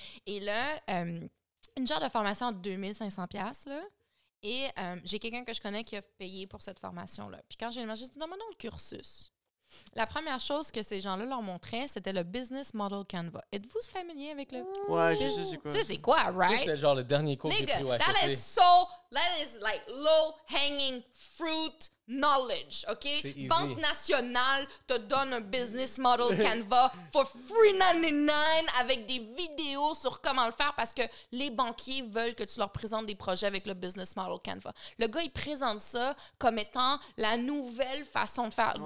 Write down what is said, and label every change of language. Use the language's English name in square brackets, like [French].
[French] Et là, une genre de formation de 2500$, là, et j'ai quelqu'un que je connais qui a payé pour cette formation-là. Puis quand j'ai dit, demande donc le cursus. La première chose que ces gens-là leur montraient, c'était le Business Model Canva. Êtes-vous familier avec le... Ouais, je sais c'est quoi. Tu sais c'est quoi, right? C'était genre le dernier cours que j'ai pris au HEC. [English] That is like low-hanging fruit knowledge, OK? [French] Banque nationale te donne un Business Model Canva [English] for $3.99 [French] avec des vidéos sur comment le faire parce que les banquiers veulent que tu leur présentes des projets avec le Business Model Canva. Le gars, il présente ça comme étant la nouvelle façon de faire. Ouais.